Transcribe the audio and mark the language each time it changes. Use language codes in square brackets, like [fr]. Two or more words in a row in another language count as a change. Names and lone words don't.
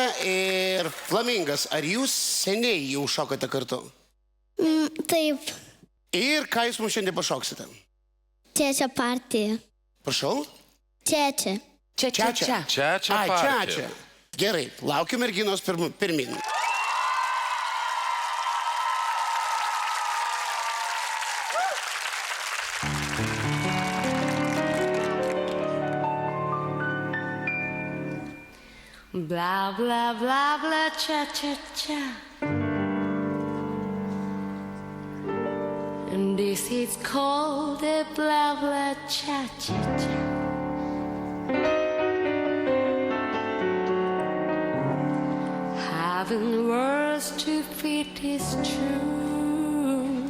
[lt] Ir Flamingas, ar jūs seniai jau šokate kartu? Taip. Ir ką jūs mums šiandien pašoksite? Čečia partija. Prašau? Čečia. Čečia. Čečia partija. Gerai, laukiu merginos pirmin. Blah, blah, blah, blah, cha, cha, cha. [en] And this is called a blah, blah, cha, cha, cha. Having words to fit is true.